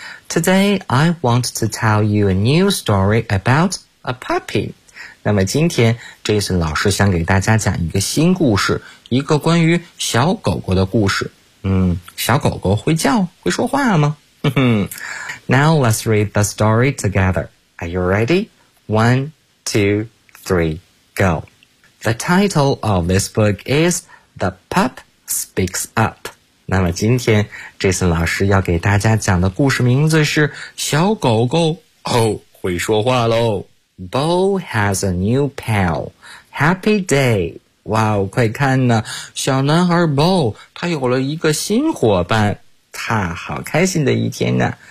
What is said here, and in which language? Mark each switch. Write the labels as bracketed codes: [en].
[en] Today I want to tell you a new story about a puppy. [zh] 那么今天 Jason 老师想给大家讲一个新故事，一个关于小狗狗的故事。小狗狗会叫会说话吗？哼哼。 [en] Now let's read the story together. Are you ready? 1, 2, 3, go. The title of this book is The Pup Speaks Up. [zh] 那么今天 Jason 老师要给大家讲的故事名字是小狗狗会说话咯。 [en] Bo has a new pal. Happy day. [zh] 哇哦，快看呢，小男孩 Bo 他有了一个新伙伴，他好开心的一天呢。